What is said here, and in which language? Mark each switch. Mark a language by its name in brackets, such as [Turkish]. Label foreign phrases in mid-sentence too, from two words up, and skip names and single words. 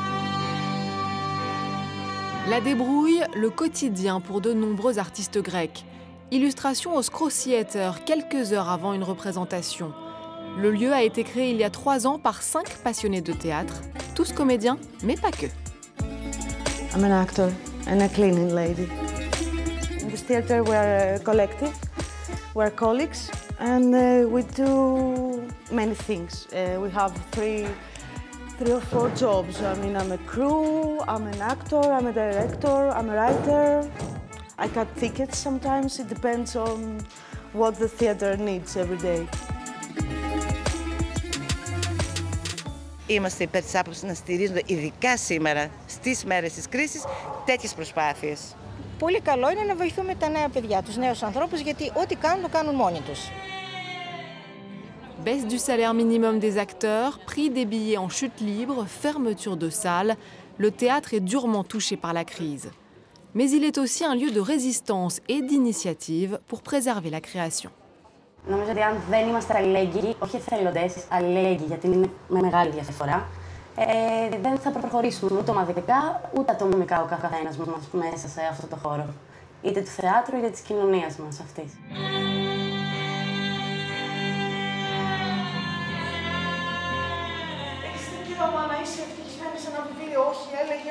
[French] La débrouille, le quotidien pour de nombreux artistes grecs. Illustration au Skro Theater, quelques heures avant une représentation. Le lieu a été créé il y a 3 ans par 5 passionnés de théâtre, tous comédiens, mais pas que. [English] I'm an actor and a cleaning lady. In this theater we're a collective, we're colleagues, and we do many things. We have three or four jobs. I mean, I'm a crew, I'm an actor, I'm a director, I'm a writer. I cut tickets sometimes. It depends on what the theater needs every day. [Greek] Είμαστε υπέρ της άποψης να στηρίζονται, ειδικά σήμερα, στις μέρες της κρίσης, τέτοιες προσπάθειες. Πολύ καλό είναι να βοηθούμε τα νέα παιδιά, τους νέους ανθρώπους, γιατί ό,τι κάνουν, το κάνουν μόνοι τους. [French] Baisse du salaire minimum des acteurs, prix des billets en chute libre, fermeture de salles, le théâtre est durement touché par la crise. Mais il est aussi un lieu de résistance et d'initiative pour préserver la création. [Greek] Νομίζω ότι αν δεν είμαστε αλληλέγγυοι, όχι εθελοντές, αλληλέγγυοι, γιατί είναι με μεγάλη διαφορά, δεν θα προχωρήσουμε ούτε ομαδικά, ούτε ατομικά ο καθένας μας μέσα σε αυτό το χώρο. Είτε του θεάτρου, είτε της κοινωνίας μας αυτής. Έχεις δικαίωμα να είσαι ευτυχισμένη σε ένα βιβλίο, όχι, έλεγε.